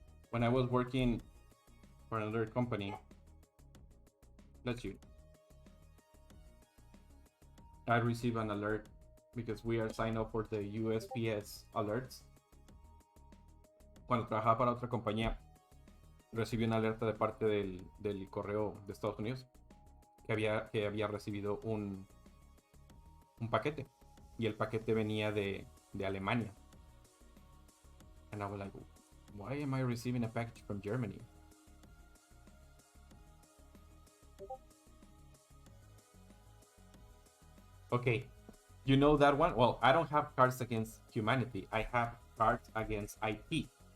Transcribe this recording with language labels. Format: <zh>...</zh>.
<en>When I was working for another company, let's see, I received an alert because we are signed up for the USPS alerts.</en> <es>Cuando trabajaba para otra compañía, recibí una alerta de parte del correo de Estados Unidos que había recibido un paquete. Y el paquete venía de Alemania.</es> <en>And I was like, why am I receiving a package from Germany? Okay, you know that one? Well, I don't have Cards Against Humanity. I have Cards Against IT.</en>